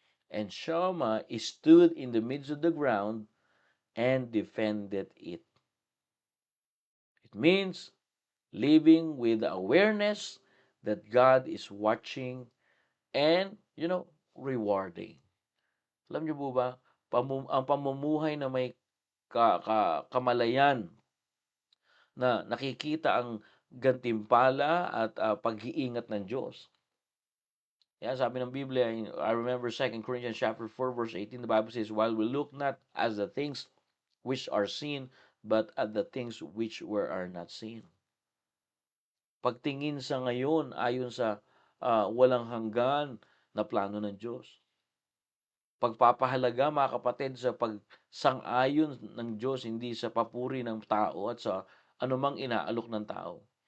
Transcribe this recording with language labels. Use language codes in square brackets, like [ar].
[en] And Shammah stood in the midst of the ground and defended it. It means living with the awareness that God is watching and, rewarding. [tl] Alam niyo po ba, ang pamumuhay na may kamalayan, na nakikita ang gantimpala at pag-iingat ng Diyos. Yan, sabi ng Biblia, [en] I remember 2 Corinthians chapter 4 verse 18, the Bible says, while we look not as the things which are seen, but at the things which are not seen. [tl] Pagtingin sa ngayon ayon sa walang hanggan na plano ng Diyos. Pagpapahalaga, mga kapatid, sa pagsang-ayon ng Diyos, hindi sa papuri ng tao at sa anumang inaalok ng tao.